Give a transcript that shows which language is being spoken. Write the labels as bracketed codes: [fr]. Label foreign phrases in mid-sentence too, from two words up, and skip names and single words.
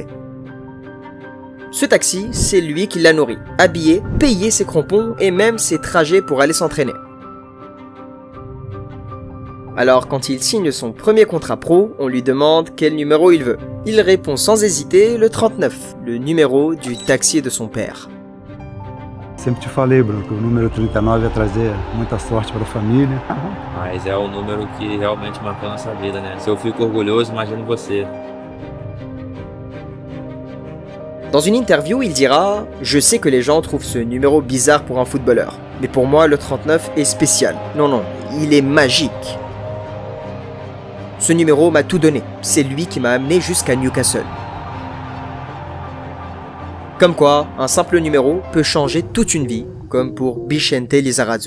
[fr] Ce taxi, c'est lui qui l'a nourri, habillé, payé ses crampons et même ses trajets pour aller s'entraîner. Alors quand il signe son premier contrat pro, on lui demande quel numéro il veut. Il répond sans hésiter le 39, le numéro du taxi de son père. [pt] Sempre te falei, Bruno, que o número 39 ia trazer muita sorte para a família. Mas é o número que realmente marcou nossa vida, né? Se eu fico orgulhoso, imagine você. [fr] Dans une interview, il dira « Je sais que les gens trouvent ce numéro bizarre pour un footballeur, mais pour moi, le 39 est spécial. Non, il est magique. Ce numéro m'a tout donné. C'est lui qui m'a amené jusqu'à Newcastle. » Comme quoi, un simple numéro peut changer toute une vie, comme pour Vicente Lizarazu.